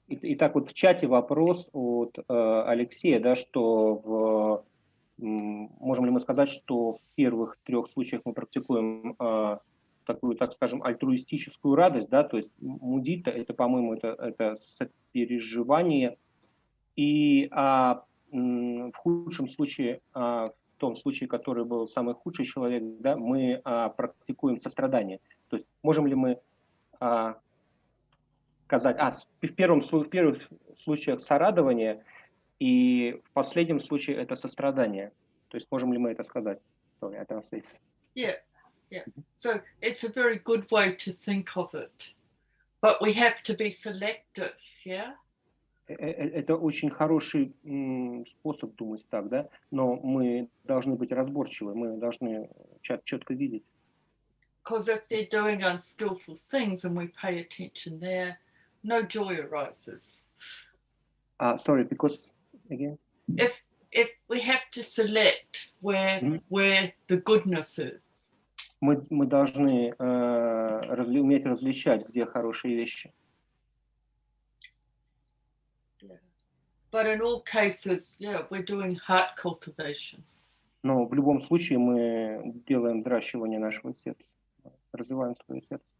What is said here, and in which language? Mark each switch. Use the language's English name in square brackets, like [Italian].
[Russian] Итак, вот в чате вопрос от Алексея, да, что можем ли мы сказать, что в первых трех случаях мы практикуем такую, так скажем, альтруистическую радость, да, то есть мудита, это, по-моему, это сопереживание, и в худшем случае, в том случае, который был самый худший человек, да, мы практикуем сострадание. То есть можем ли мы сказать, в первых случаях сорадование, и в последнем случае это сострадание. То есть можем ли мы это сказать? [English] Sorry, I translate. Yeah. Yeah. So it's a very good way to think of it. But we have to be selective, yeah? [Russian] Это очень хороший способ думать так, да? Но мы должны быть разборчивы, мы должны четко видеть. [English] Because if they're doing unskillful things and we pay attention there, no joy arises. Sorry, because again? If we have to select where the goodness is. [Russian] Мы должны уметь различать, где хорошие вещи. [English] Yeah. But in all cases, yeah, we're doing heart cultivation. [Russian] Но в любом случае мы делаем взращивание нашего сердца, развиваем свое сердце.